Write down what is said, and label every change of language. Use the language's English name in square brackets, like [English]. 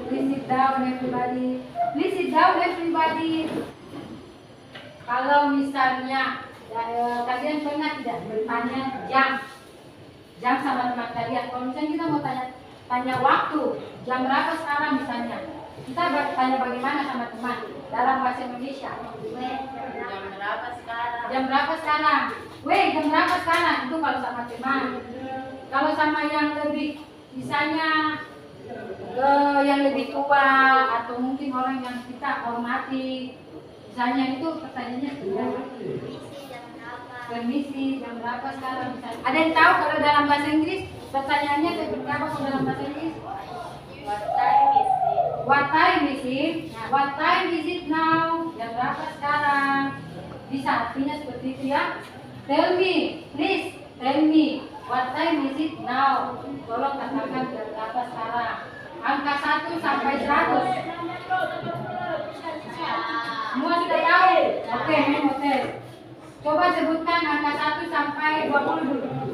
[English] Please sit down everybody. Please sit down everybody. [Indonesian] Kalau misalnya kalian pernah tidak bertanya jam sama teman kalian. Kalau misalnya kita mau tanya waktu, jam berapa sekarang misalnya, kita bertanya bagaimana sama teman dalam bahasa Indonesia. Jam berapa sekarang? Jam berapa sekarang? Weh, jam berapa sekarang? Itu kalau sama teman. Kalau sama yang lebih, misalnya yang lebih tua atau mungkin orang yang kita hormati, misalnya itu pertanyaannya permisi, jam berapa sekarang misalnya. Ada yang tahu kalau dalam bahasa Inggris pertanyaannya seperti apa kalau dalam bahasa Inggris? [English] What time is it? What time is it? [Indonesian] Nah, [English] what time is it now? [Indonesian] Jam berapa sekarang? Bisa artinya seperti itu ya. [English] Tell me, please tell me, what time is it now? [Indonesian] Tolong katakan jam berapa sekarang. Angka 1 sampai 100. Semua sudah tahu? Oke, hotel. Coba sebutkan angka 1 sampai 20 dulu.